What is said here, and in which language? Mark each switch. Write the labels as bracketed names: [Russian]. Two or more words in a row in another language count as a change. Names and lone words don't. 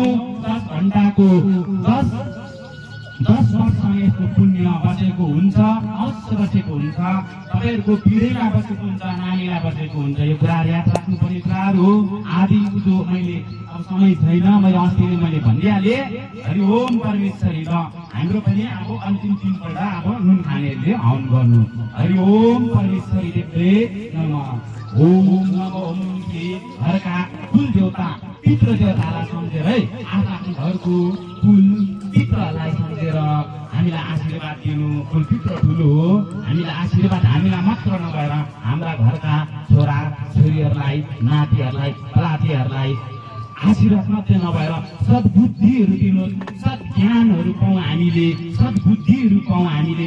[Nepali] 10 घण्टाको 10 वर्षमा यसको पुण्य बसेको हुन्छ, अवश्य बसेको हुन्छ। तपाईँहरूको पिँढीमा बसेको हुन्छ, नानीलाई बसेको हुन्छ। यो कुराहरू याद राख्नुपर्ने कुराहरू हो। आदि जो मैले अब समय छैन, मैले अस्ति नै मैले भनिहालेँ। हरि ओम परमेश्वरी र हाम्रो पनि अब अन्तिम 3 पल्ट अब नुन खानेहरूले हवन गर्नु। हरि ओम परमेश्वरी देवले नमः। ओम नमो ओम घरका कुल देवता पितृ देवतालाई सम्झेर है, आफ्नो घरको कुल पितृलाई सम्झेर हामीलाई आशीर्वाद दिनु। कुल पितृ ठुलो हो, हामीलाई आशीर्वाद हामीलाई मात्र नभएर हाम्रा घरका छोरा छोरीहरूलाई, नातिहरूलाई, लातीहरूलाई आशीर्वाद मात्रै नभएर सद्बुद्धिहरू दिनु, सद्ज्ञानहरू पाउँ हामीले, सद्बुद्धिहरू पाउँ हामीले।